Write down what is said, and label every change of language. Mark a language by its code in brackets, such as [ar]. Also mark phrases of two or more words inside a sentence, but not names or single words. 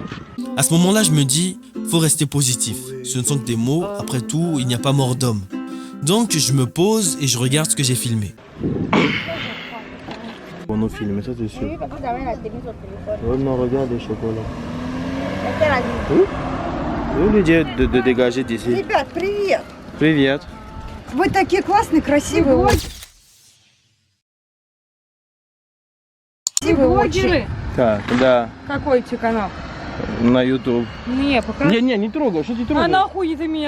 [fr] À ce moment-là, je me dis, faut rester positif. Ce ne sont que des mots, après tout, il n'y a pas mort d'homme. Donc je me pose et je regarde ce que j'ai filmé. On nous filme, ça c'est sûr. Oui, parce que j'avais la télé sur le téléphone. Oh non, regarde les chocolats. Est-ce qu'elle a dit? Oui. Je lui dis de dégager d'ici. [ru] Ребят, привет! Привет. Вы такие классные, красивые. Очень. Красивые очень. Так, да, Какой тебе канал? на YouTube. Не, пока. Не трогай, что ты А трогаешь? нахуй ты меня